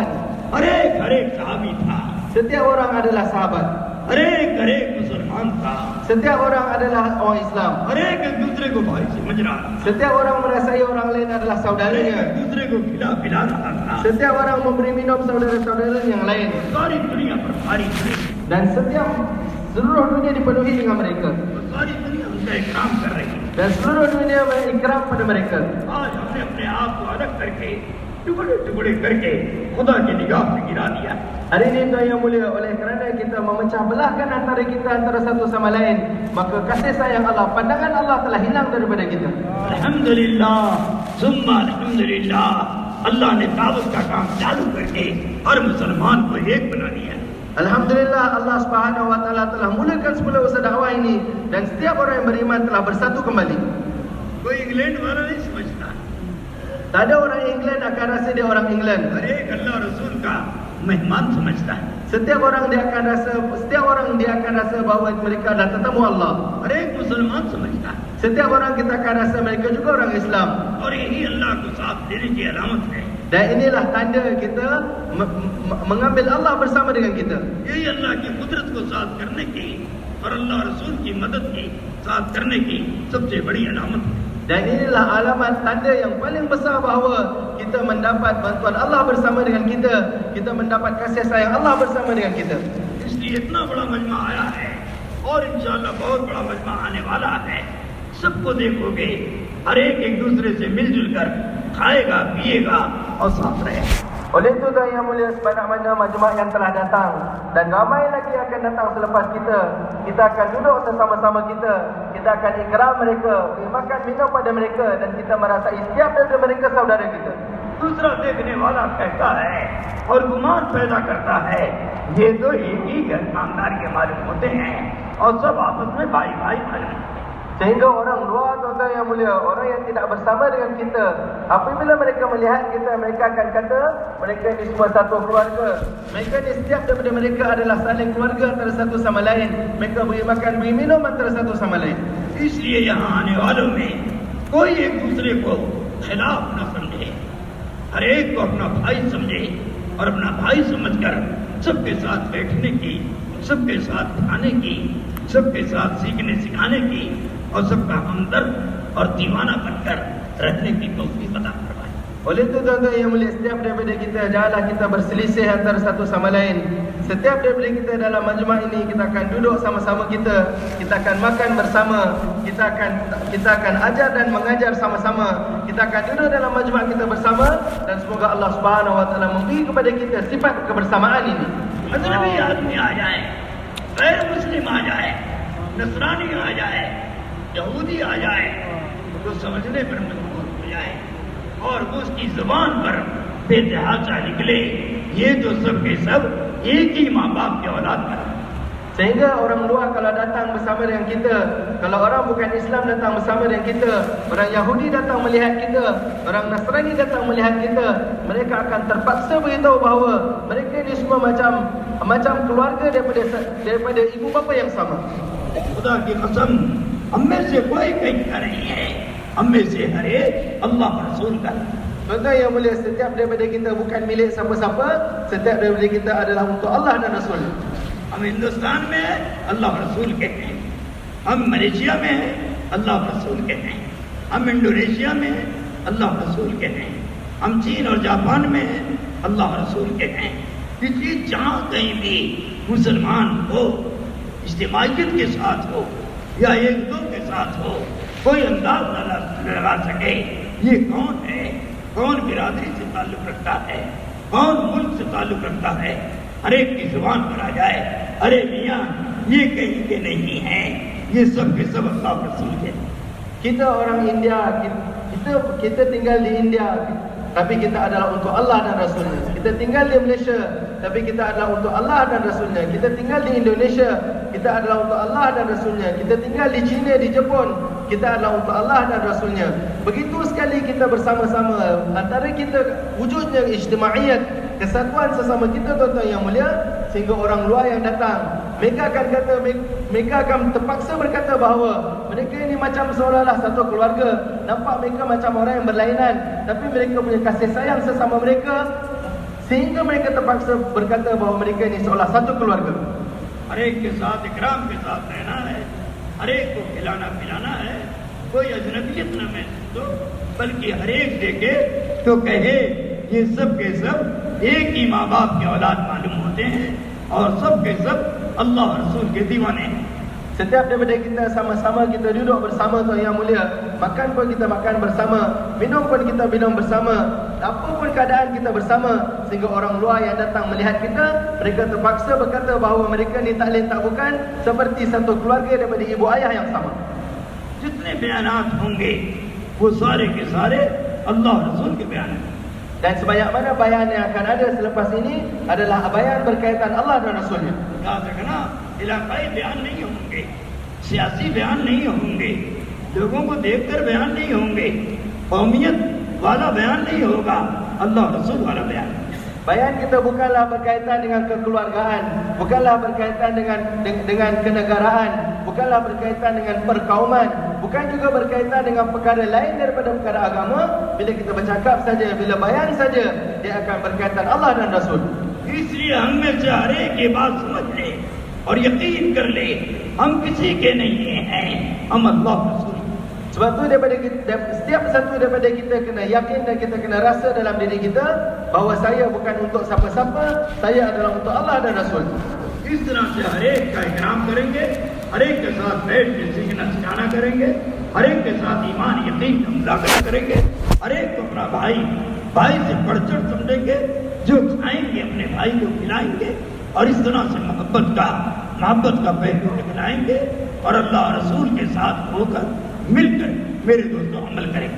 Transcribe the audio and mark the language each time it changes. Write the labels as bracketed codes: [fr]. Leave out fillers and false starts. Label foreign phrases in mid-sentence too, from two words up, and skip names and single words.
[hi] हर एक सहाबी था, [ms] Setiap orang adalah sahabat. [hi] हर एक मुसलमान था, [ms] Setiap orang adalah orang Islam. [hi] हर एक दूसरे को भाई समझ रहा था, [ms] Setiap orang merasai orang lain adalah [hi] हर एक [ms] saudaranya. [hi] दूसरे को खिला पिला रहा था। [ms] Setiap orang memberi minum saudara-saudara yang lain. [hi] सारी दुनिया पर भारी थी, [ms] Dan seluruh dunia dipenuhi dengan mereka. [hi] सारी दुनिया उनका इकराम कर रही है। [ms] Dan seluruh dunia berikram pada mereka. [hi] आज हमने अपने आप को अलग करके टुकड़े टुकड़े करके खुदा की निगाह से गिरा दिया। [ms] Hari ini tuan yang mulia, oleh kerana kita memecah belahkan antara kita antara satu sama lain, maka kasih sayang Allah, pandangan Allah telah hilang daripada kita. [ar] الحمد لله ثم الحمد لله, [hi] अल्लाह ने दावत का काम चालू करके हर मुसलमान को एक बना दिया। [ms] Alhamdulillah, Allah [ar] Subhanahu Wa Taala [ms] telah mulakan semula usaha dakwah ini dan setiap orang yang beriman telah bersatu kembali. [hi] कोई इंग्लैंड वाला नहीं समझता, [ms] Tak ada orang England akan rasa dia orang England. [hi] हर एक अल्लाह रसूल का मेहमान समझता है। [ms] Setiap orang dia akan rasa bahawa mereka adalah tetamu Allah. [hi] हर एक मुसलमान समझता है, [ms] Setiap orang kita akan rasa mereka juga orang Islam. [hi] और यही अल्लाह को साथ देने की अलामत है। [ms] Dan inilah tanda kita mengambil Allah bersama dengan kita. [hi] यही अल्लाह की कुदरत को साथ करने की और अल्लाह रसूल की मदद की साथ करने की सबसे बड़ी अलामत है। [ms] Dan inilah alamat tanda yang paling besar bahawa kita mendapat bantuan Allah bersama dengan kita. Kita mendapat kasih sayang Allah bersama dengan kita. [hi] इसलिए इतना बड़ा मजमा आया है और इंशाअल्लाह बहुत बड़ा मजमा आने वाला है। सबको देखोगे, हर एक दूसरे से मिलजुल कर खाएगा पिएगा और साथ रहेगा। [ms] Oleh itu tuan yang mulia, sebanyak-mana majmuk yang telah datang dan ramai lagi akan datang selepas kita, kita akan duduk bersama-sama kita. Kita akan ikram mereka, beri makan minum pada mereka dan kita merasai setiap daripada mereka saudara kita. [hi] दूसरा देखने वाला कहता है और गुमान पैदा करता है, ये तो एक ही घर खानदान के मालिक होते हैं और सब आपस में भाई भाई मालूम होते हैं। [ms] Sehingga orang luar tuan-tuan yang mulia, orang yang tidak bersama dengan kita, apabila mereka melihat kita, mereka akan kata mereka ni semua satu keluarga. Mereka ni setiap daripada mereka adalah saling keluarga antara satu sama lain. Mereka beri makan, beri minum antara satu sama lain. [hi] इसलिए यहाँ आने वालों में कोई एक दूसरे को खिलाफ न समझे, हर एक को अपना भाई समझे और अपना भाई समझकर सबके साथ बैठने की, सबके साथ खाने की, सबके साथ सीखने सिखाने की और सबका हमदर्द और दीवाना बनकर रहने की तौफीक अता फरमाए। [ms] Oleh itu tuan-tuan yang mulia, setiap daripada kita, janganlah kita berselisih antara satu sama lain. Setiap daripada kita dalam majmuk ini, kita akan duduk sama-sama kita akan makan bersama, kita akan ajar dan mengajar sama-sama. Kita akan duduk dalam majmuk kita bersama dan semoga Allah [ar] Subhanahu Wa Taala [ms] memberi kepada kita sifat kebersamaan ini. [hi] अजनबी आदमी आ जाए, गैर मुस्लिम आ जाए, नसरानी आ जाए, यहूदी आ जाए, तो समझने पर मजबूर हो जाए और वो उसकी जुबान पर बेतहाशा निकले, ये तो सब के सब एक ही माँ बाप के औलाद हैं। [ms] Sehingga orang luar kalau datang bersama dengan kita, kalau orang bukan Islam datang bersama dengan kita, orang Yahudi datang melihat kita, orang Nasrani datang melihat kita, mereka akan terpaksa beritahu bahawa mereka ni semua macam keluarga daripada ibu bapa yang sama. [hi] खुदा की कसम, हम में से कोई कहीं का नहीं है, हम में से हर एक अल्लाह रसूल का। [ms] Tuan-tuan yang mulia, setiap daripada kita bukan milik siapa-siapa, setiap daripada kita adalah untuk Allah dan Rasul. [hi] हम हिंदुस्तान में हैं, अल्लाह रसूल के हैं। हम मलेशिया में हैं, अल्लाह रसूल के हैं। हम इंडोनेशिया में हैं, अल्लाह रसूल के हैं। हम चीन और जापान में हैं, अल्लाह रसूल के हैं। इसलिए जहाँ कहीं भी मुसलमान हो, इज्तिमाइयत के साथ हो या एक दो के साथ हो, कोई अंदाज न लगा सके ये कौन है, कौन बिरादरी से ताल्लुक रखता है, कौन मुल्क से ताल्लुक रखता है, हर एक की जुबान पर आ जाए, अरे मियाँ ये कहीं के नहीं हैं, ये सब के सब अल्लाह रसूल के। [ms] Kita orang India, kita tinggal di India, tapi kita adalah untuk Allah dan Rasulnya. Kita tinggal di Malaysia, tapi kita adalah untuk Allah dan Rasulnya. Kita tinggal di Indonesia, kita adalah untuk Allah dan Rasulnya. Kita tinggal di China, di Jepun, kita adalah untuk Allah dan Rasulnya. Begitu sekali kita bersama-sama, antara kita wujudnya ijtimaiyat, kesatuan sesama kita tuan-tuan yang mulia, sehingga orang luar yang datang, mereka akan terpaksa berkata bahawa mereka ini macam seolah-olah satu keluarga. Nampak mereka macam orang yang berlainan, tapi mereka punya kasih sayang sesama mereka, sehingga mereka terpaksa berkata bahawa mereka ini seolah satu keluarga. [hi] हर एक के साथ इकराम के साथ रहना है, हर एक को खिलाना पिलाना है, कोई अजनबियत न महसूस हो, बल्कि हर एक देखे तो कहे ये सब के सब एक ही माँ बाप के औलाद मालूम होते हैं और सब के सब अल्लाह और रसूल के दीवाने हैं. [ms] Setiap daripada kita sama-sama kita duduk bersama tuan yang mulia, makan pun kita makan bersama, minum pun kita minum bersama, apapun keadaan kita bersama, sehingga orang luar yang datang melihat kita, mereka terpaksa berkata bahawa mereka ni tak lain tak bukan seperti satu keluarga daripada ibu ayah yang sama. [hi] जितने बयानात होंगे वो सारे के सारे अल्लाह और रसूल के बयान हैं. [ms] Dan sebanyak mana bayan yang akan ada selepas ini adalah bayan berkaitan Allah dan Rasulnya. [hi] याद रखना, इलाकाई बयान नहीं होंगे, सियासी बयान नहीं होंगे, लोगों को देखकर बयान नहीं होंगे, कौमियत वाला बयान नहीं होगा, अल्लाह रसूल वाला बयान. [ms] Bayan kita bukanlah berkaitan dengan kekeluargaan, bukanlah berkaitan dengan kenegaraan, bukanlah berkaitan dengan perkauman, bukan juga berkaitan dengan perkara lain daripada perkara agama. Bila kita bercakap saja, bila bayan saja, dia akan berkaitan Allah dan Rasul. [hi] इसलिए हम में से हर एक ये बात समझ ले और यकीन कर ले, हम किसी के नहीं हैं, हम अल्लाह रसूल. [ms] Sebab tu setiap satu daripada kita kena yakin dan kita kena rasa dalam diri kita bahawa saya bukan untuk siapa-siapa, saya adalah untuk Allah dan Rasul. [hi] इस तरह से हर एक का इकराम करेंगे, हर एक के साथ बैठ के सीखना सिखाना करेंगे, हर एक के साथ ईमान यकीन का मुज़ाकरा करेंगे, हर एक को अपना भाई से बढ़-चढ़ समझेंगे, जो खाएंगे अपने भाई को खिलाएंगे और इस तरह से मोहब्बत का पहलू दिखलाएंगे और अल्लाह रसूल के साथ होकर मिलकर मेरे दोस्तों अमल करेंगे.